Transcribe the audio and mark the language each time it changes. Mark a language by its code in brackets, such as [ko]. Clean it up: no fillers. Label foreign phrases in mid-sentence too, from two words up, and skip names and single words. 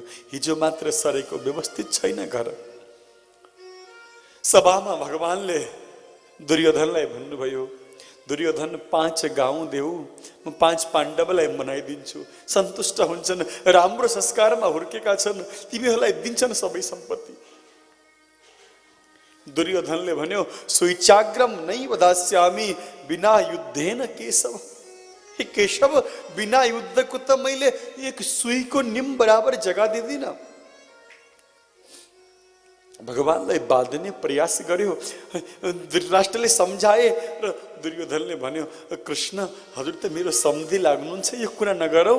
[ne] हिजो मात्र सरेको व्यवस्थित छैन घर। सभामा भगवानले दुर्योधनलाई भन्नुभयो, दुर्योधन 5 गाउँ देऊ, म 5 पाण्डवलाई मनाइदिन्छु। सन्तुष्ट हुन्छन्, राम्रो संस्कारमा हुर्केका छन्, तिमीहरूलाई दिन्छन् सबै सम्पत्ति। दुर्योधनले भन्यो, [sa] सुइचाग्रम नैव दास्यामि बिना युद्धेन केशव। [ne] हे केशव, बिना युद्धको त मैले एक सुईको निम बराबर जग्गा दिदिन। भगवानलाई बाध्ने प्रयास गर्यो। धृतराष्ट्रले सम्झाए र दुर्योधनले भन्यो, कृष्ण हजुर त मेरो सम्धि लाग्नुहुन्छ, यो कुरा नगरौँ।